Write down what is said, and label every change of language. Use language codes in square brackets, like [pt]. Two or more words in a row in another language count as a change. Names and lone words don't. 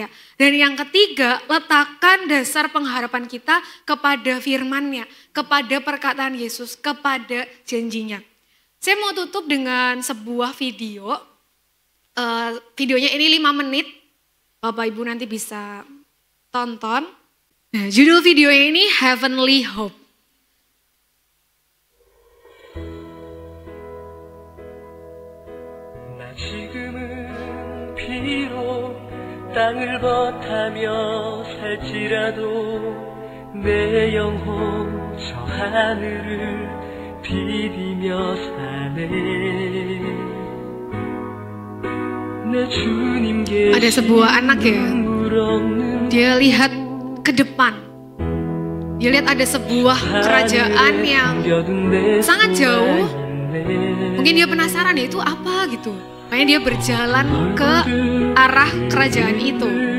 [id] Dan yang ketiga, letakkan dasar pengharapan kita kepada firman-Nya, kepada perkataan Yesus, kepada janjinya. Saya mau tutup dengan sebuah video. Videonya ini 5 menit, Bapak Ibu nanti bisa tonton. Nah, judul video ini Heavenly Hope. [ko] 지금은 비록 땅을 버타며 살지라도 내 영혼 저 하늘을 비비며 사네. [id] Ada sebuah anak ya, dia lihat ke depan. Dia lihat ada sebuah kerajaan yang sangat jauh. Mungkin dia penasaran ya itu apa gitu. Makanya dia berjalan ke arah kerajaan itu.